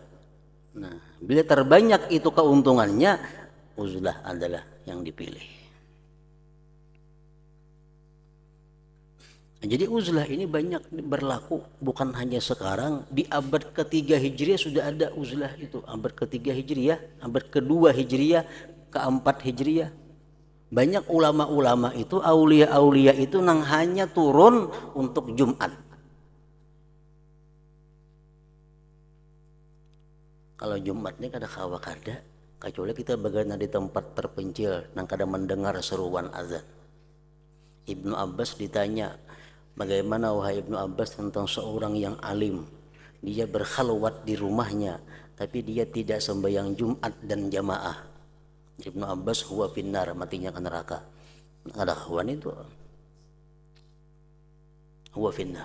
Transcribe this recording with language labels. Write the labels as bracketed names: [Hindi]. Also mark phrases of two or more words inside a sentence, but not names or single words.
[Indonesian] Nah, bila terbanyak itu keuntungannya, uzlah adalah yang dipilih. Jadi uzlah ini banyak berlaku, bukan hanya sekarang. Di abad ketiga Hijriah sudah ada uzlah itu. Abad ketiga Hijriah, abad kedua Hijriah, keempat Hijriah. [Banjar] Banyak ulama-ulama itu, aulia-aulia itu nang hanya turun untuk Jumat. Kalau Jumat ini kada kawa kada, kecuali kita bagaimana di tempat terpencil nang kada mendengar seruan azan. [Indonesian] Ibnu Abbas ditanya, bagaimana wahai Ibnu Abbas tentang seorang yang alim, dia berkhalwat di rumahnya tapi dia tidak sembahyang Jumat dan jamaah. Ibnu Abbas, [Arabic] huwa finnar, [Indonesian] matinya ke neraka. Ada kawan itu, [Arabic] huwa finnar.